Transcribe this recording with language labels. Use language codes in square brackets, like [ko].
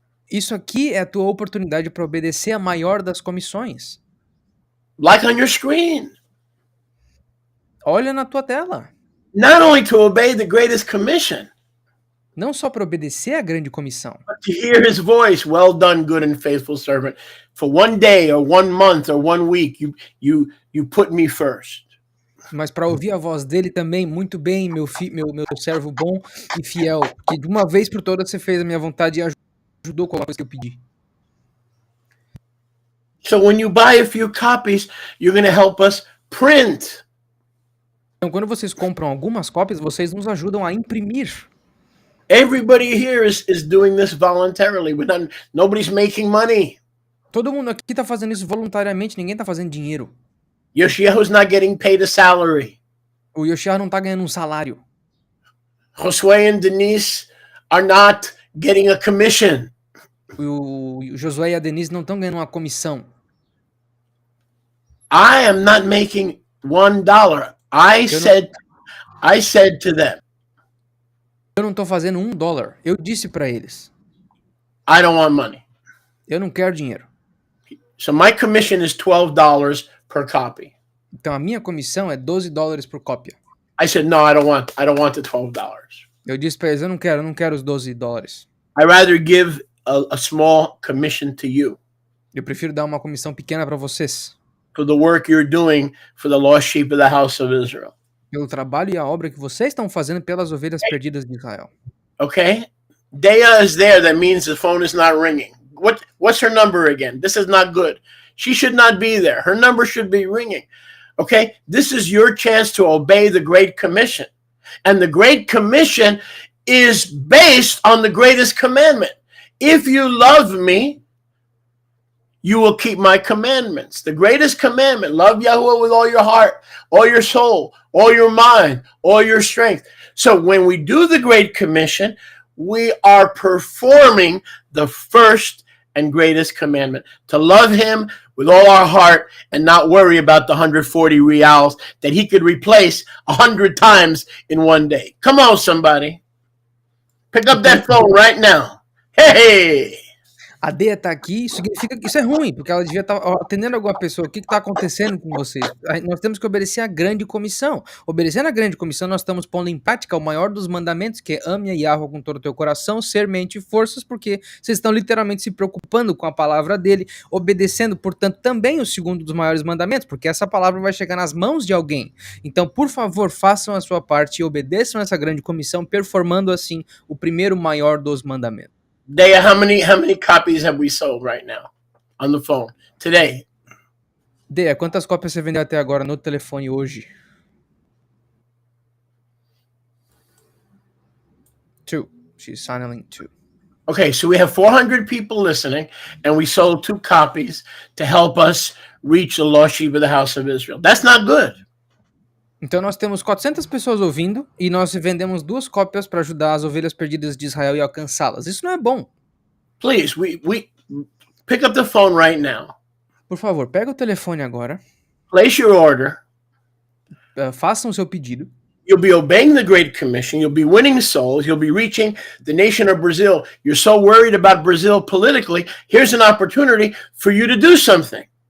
[pt] Isso aqui é a tua oportunidade para obedecer a maior das comissões. [en] Like on your screen. [pt] Olha na tua tela. [en] Not only to obey the greatest commission. [pt] Não só para obedecer à grande comissão. [en] But to hear his voice, well done, good and faithful servant. For 1 day or 1 month or 1 week, you put me first. [pt] Mas para ouvir a voz dele também, muito bem, meu servo bom e fiel, que de uma vez por todas você fez a minha vontade e ajudou com a coisa que eu pedi. [en] So when you buy a few copies, you're going to help us print. [pt] Então, quando vocês compram algumas cópias, vocês nos ajudam a imprimir. [en] Everybody here is doing this voluntarily. Nobody's making money. [pt] Todo mundo aqui está fazendo isso voluntariamente, ninguém está fazendo dinheiro. [en] Yoshiahu's not getting paid a salary. [pt] O Yoshiahu não está ganhando um salário. [en] Josué and Denise are not getting a commission. [pt] O Josué e a Denise não estão ganhando uma comissão. [en] I am not making $1. I said to them. [pt] Eu não estou fazendo $1. Eu disse para eles. [en] I don't want money. [pt] Eu não quero dinheiro. [en] So my commission is $12 per copy. [pt] Então a minha comissão é $12 por cópia. [en] I said no, I don't want the $12. [pt] Eu disse para eles, eu não quero os $12. [en] I rather give a small commission to you. [pt] Eu prefiro dar uma comissão pequena para vocês. [en] For the work you're doing for the lost sheep of the house of Israel. [pt] Pelo trabalho e a obra que vocês estão fazendo pelas ovelhas perdidas de Israel. [en] Okay? Dea is there. That means the phone is not ringing. What's her number again? This is not good. She should not be there. Her number should be ringing. Okay? This is your chance to obey the Great Commission. And the Great Commission is based on the greatest commandment. If you love me, you will keep my commandments. The greatest commandment, love Yahuwah with all your heart, all your soul, all your mind, all your strength. So when we do the Great Commission, we are performing the first and greatest commandment, to love him with all our heart and not worry about the 140 reals that he could replace 100 times in 1 day. Come on, somebody. Pick up that phone right now. Hey! [pt] A Deia tá aqui, isso significa que isso é ruim, porque ela devia estar atendendo alguma pessoa. O que está acontecendo com vocês? Nós temos que obedecer à grande comissão. Obedecendo à grande comissão, nós estamos pondo em prática o maior dos mandamentos, que é ame a Yahweh com todo o teu coração, ser, mente e forças, porque vocês estão literalmente se preocupando com a palavra dele, obedecendo, portanto, também o segundo dos maiores mandamentos, porque essa palavra vai chegar nas mãos de alguém. Então, por favor, façam a sua parte e obedeçam essa grande comissão, performando assim o primeiro maior dos mandamentos. [en] Dea, how many copies have we sold right now on the phone today? [pt] Deia, quantas cópias você vendeu até agora no telefone hoje? [en] 2. She's signaling 2. Okay, so we have 400 people listening, and we sold 2 copies to help us reach the lost sheep of the house of Israel. That's not good. [pt] Então nós temos 400 pessoas ouvindo e nós vendemos 2 cópias para ajudar as ovelhas perdidas de Israel e alcançá-las. Isso não é bom. [en] Please, we pick up the phone right now. [pt] Por favor, pega o telefone agora. [en] Place your order. [pt] Façam o seu pedido. [en] You'll be obeying the Great Commission. You'll be winning souls. You'll be reaching the nation of Brazil. You're so worried about Brazil politically. Here's an opportunity for you to do something.